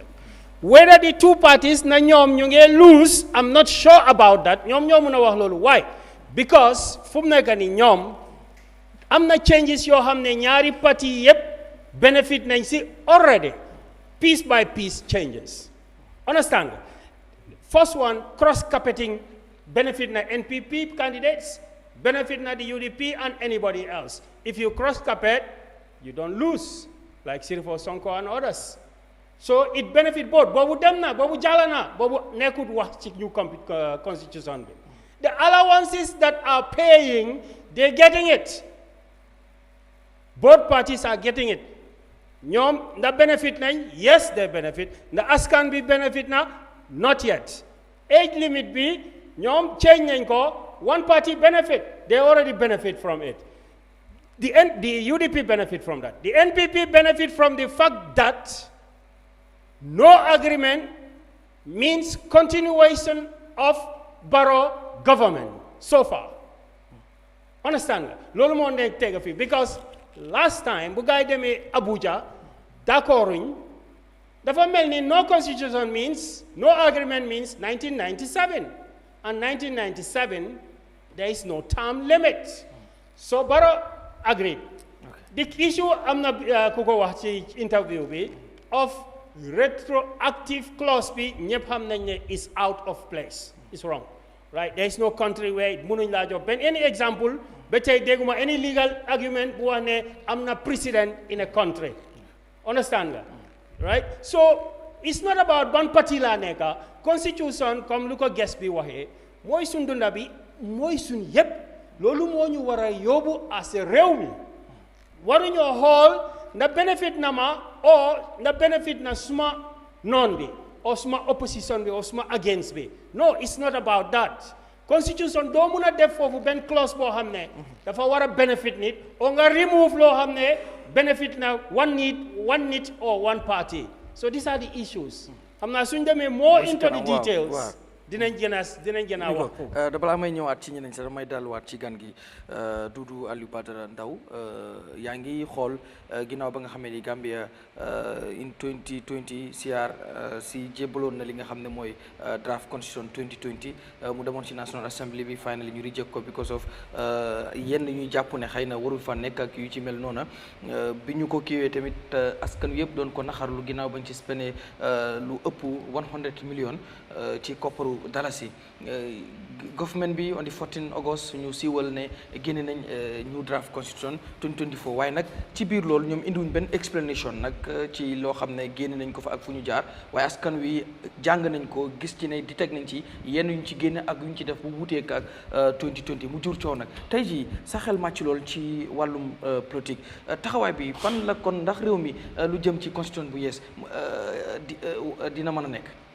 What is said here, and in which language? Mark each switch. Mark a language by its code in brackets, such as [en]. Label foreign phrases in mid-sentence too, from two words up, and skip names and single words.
[en] Whether the two parties [wo] na ñoom ñu ngi [en] lose, I'm not sure about that. [wo] ñoom ñoo mën a wax loolu. [en] Why? Because [wo] fu mu nekk nii ñoom am na changes yoo xam ne ñaari parti yëpp [en] benefit nañ si already. Piece by piece changes. Understand? First one, cross-carpeting [wo] benefit na [en] NPP candidates, [wo] benefit na [en] the UDP and anybody else. If you cross-carpet, you don't lose. Like Sirifo Sonko and others. So it benefit both. [wo] Bobu dem na, bobu jala na, bobu nekut wax ci [en] new constitution. The allowances that are paying, they're getting it. Both parties are getting it. [wo] Ñom the benefit nañ, [en] yes they benefit. The [wo] askan bi benefit na, [en] not yet. Age limit [wo] bi ñom change nañ ko [en] one party benefit. They already benefit from it. The UDP benefit from that. The NPP benefit from the fact that no agreement means continuation of Barrow government so far. Understand that? [wo] Lolu mo nek tega fi [en] because last time [wo] bu gaay demé Abuja d'accorduñ dafa melni [en] no constitution means no agreement means 1997 and 1997 there is no term limit. So Barrow agreed. The issue [wo] amna kuko wax ci interview bi [en] of retroactive [wo] clause bi ñepp xam nañ ne [en] is out of place. It's wrong. Right? There is no country where [wo] mënuñ la jox ben [en] any example [wo] ba tay déguma [en] any legal argument [wo] bu wax ne amna [en] precedent in a country. Understand nga? Right? So it's not about [wo] ban parti la neka constitution comme lu ko guest bi waxe moy sun dunda bi moy sun yépp lolu mo ñu wara yobu [en] as a [wo] réew mi waru ñoo xool na benefit na ma or na benefit na suma non bi or suma opposition bi or suma against bi. [en] No, it's not about that. [wo] Constitution do mëna def fofu ben clause bo xamné dafa wara benefit nit or nga remove lo xamné benefit na one need or [en] one party. So these are the issues. [wo] Amna suñ démé more into the details. Dinañ gën a wax ko da balaa may ñëwaat ci ñeneen sax damay delluwaat ci gan gi Doudou Alieu Badara Ndaw yaa ngi xool ginnaaw ba nga xamee ni Gambia in 2020 CR si jébbaloon na li nga xam ne mooy [en] draft constitution 2020 [wo] mu demoon ci [en] National Assembly [wo] bi finally ñu reject ko because of yenn ñuy jàpp ne xëy na warul fa nekk ak yu ci mel noona bi ñu ko kiiwee tamit askan wi yëpp doon ko naxarlu ginnaaw bañ ci spene lu ëpp 100 millions ci kopparu dalasi government bi [en] on the 14 August [wo] ñu siiwal ne génne nañ [en] new draft constitution 2024 [wo] waaye nag ci biir loolu ñoom indiwuñ benn explanation nag ci loo xam ne génne nañ ko fa ak fu ñu jaar waaye askan wi jàng nañ ko gis ci ne di teg nañ ci yenn yuñ ci génne ak yuñ ci def bu wuuteek ak 2020 mu jur coow nag tey jii sa xel màcc lool ci wàllum politique taxawaay bi fan la kon ndax réew mi lu jëm ci constitution bu yees dina mën a nekk.